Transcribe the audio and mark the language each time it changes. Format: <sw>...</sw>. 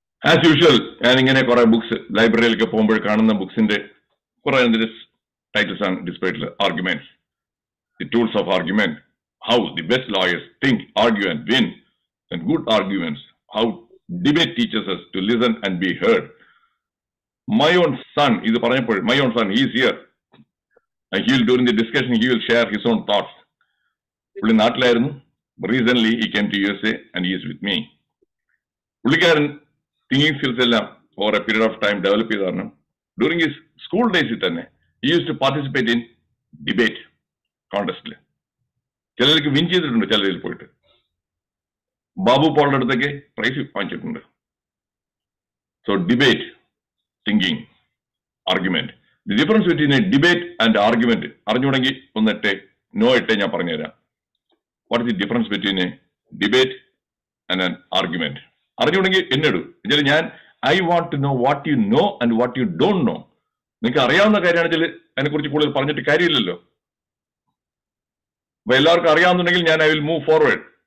<ml>As usual ഞാനിങ്ങനെ കുറെ books ലൈബ്രറിയിലൊക്കെ പോകുമ്പോൾ കാണുന്ന ബുക്സിന്റെ കുറെ ടൈറ്റിൽസ് ആണ് ഡിസ്പ്ലേയിൽ.</ml> <en>Arguments, the tools of argument, how the best lawyers think, argue and win, and good arguments, how debate teachers us to listen and be heard. My own son,</en> <ml>ഇത് പറഞ്ഞപ്പോൾ</ml> <en>my own son, he is here. During the discussion he will share his own thoughts.</en> <ml>പുള്ളി നാട്ടിലായിരുന്നു.</ml> <en>Recently he came to USA and he is with me. പുള്ളിക്കാരൻ thinking skills എല്ലാം over a period of time develop ചെയ്ത് കാരണം during his school ഡേയ്സിൽ തന്നെ he used to participate in debate കോൺടെസ്റ്റിൽ.</en> <ml>ചിലർക്ക് win ചെയ്തിട്ടുണ്ട്, ചിലരിൽ പോയിട്ട്. ബാബു പോളിന്റെ അടുത്തൊക്കെ പ്രൈസ് വാങ്ങിച്ചിട്ടുണ്ട്.</ml> <en>So debate, thinking, argument. The difference between a debate and argument</en> <ml>അറിഞ്ഞുകൂടെങ്കിൽ ഒന്ന് ഞാൻ പറഞ്ഞുതരാം.</ml> <en>What is the difference between a debate an argument.</en> <ml>അറിഞ്ഞുണ്ടെങ്കിൽ എന്നിടൂ.</ml> <en>ഞാൻ I want to know what you know and what you don't know.</en> <ml>നിങ്ങൾക്ക് അറിയാവുന്ന കാര്യമാണെങ്കിൽ അതിനെക്കുറിച്ച് കൂടുതൽ പറഞ്ഞിട്ട് കാര്യമില്ലല്ലോ. അപ്പൊ എല്ലാവർക്കും അറിയാവുന്നുണ്ടെങ്കിൽ ഞാൻ</ml> <en>I will move forward.</en>